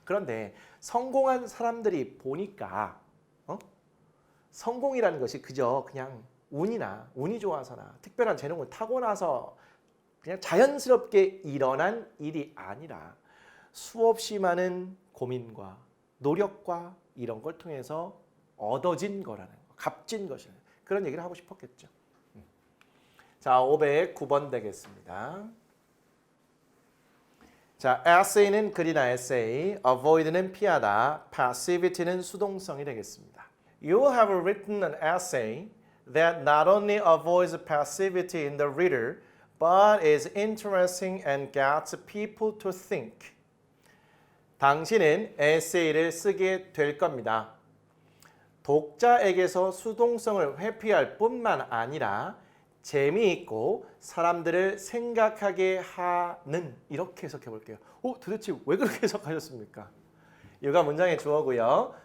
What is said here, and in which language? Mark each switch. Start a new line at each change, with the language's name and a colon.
Korean: 그런데 성공한 사람들이 보니까 성공이라는 것이 그저 그냥 운이 좋아서나 특별한 재능을 타고나서 그냥 자연스럽게 일어난 일이 아니라 수없이 많은 고민과 노력과 이런 걸 통해서 얻어진 거라는 거, 값진 것이라는 그런 얘기를 하고 싶었겠죠. 자, 509번 되겠습니다. 자, essay는 글이나 essay, avoid는 피하다, passivity는 수동성이 되겠습니다.
English: You have written an essay that not only avoids passivity in the reader, but is interesting and gets people to think.
Korean: 당신은 에세이를 쓰게 될 겁니다. 독자에게서 수동성을 회피할 뿐만 아니라 재미있고 사람들을 생각하게 하는 이렇게 해석해 볼게요. 도대체 왜 그렇게 해석하셨습니까? 이가 문장의 주어고요.